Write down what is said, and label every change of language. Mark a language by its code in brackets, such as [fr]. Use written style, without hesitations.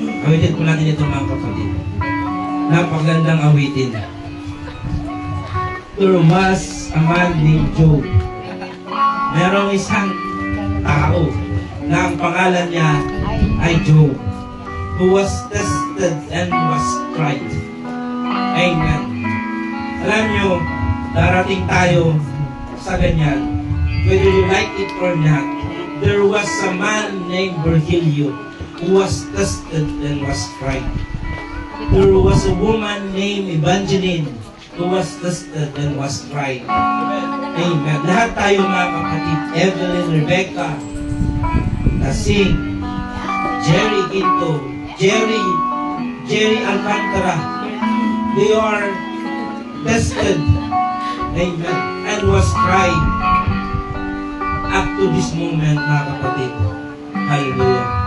[tl] Awitin po natin ito mga kapatid. Napakagandang awitin. [en] There was a man named Job. [tl] Merong isang tao na ang pangalan niya ay Job, [en] who was tested and was tried. Amen. [tl] Alam nyo, darating tayo sa ganyan. [en] Whether you like it or not, there was a man named Virgilio who was tested and was tried. There was a woman named Evangeline who was tested and was tried. Amen. [tl] Lahat tayo mga kapatid, [en] Evelyn, Rebecca, Nasing, Jerry Quinto, Jerry Alcantara, they are tested, amen, and was tried up to this moment, [tl] mga kapatid. [en] Hallelujah.